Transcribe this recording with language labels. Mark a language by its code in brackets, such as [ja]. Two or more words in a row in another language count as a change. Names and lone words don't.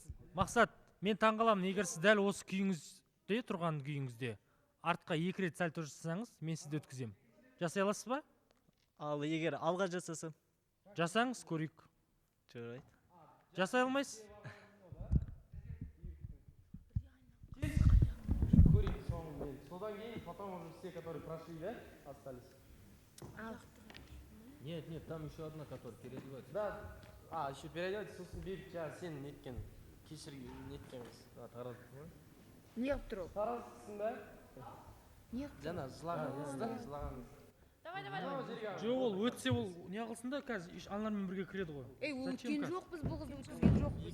[kk] Мақсат, мен таңғаламын, егер сіз дәл осы күйіңізде, тұрған күйіңізде артқа 2 рет сәл тұрсаңыз, мен сізді өткіземін. Жасай аласыз ба? Ал егер алға жасасам? Жасаңыз, көрейік. Жарайды. Жасай алмайсыз? Содан кейін, [ru] потом уже все, которые прошли, да, остались? Нет, там еще одна, которая переодевается. Да, еще переодевается, [kk] сосын беріп, сен неткен, кешірген неткенбіз. Тараз. Не қып тұр ол? Таразсың ба? Жаңа жылағанбыз. Жоқ, ол өтсе ол не қылсын да, қазір аналармен бірге кіреді ғой. Ол өткен жоқ, біз бұл қызды өткізген жоқ.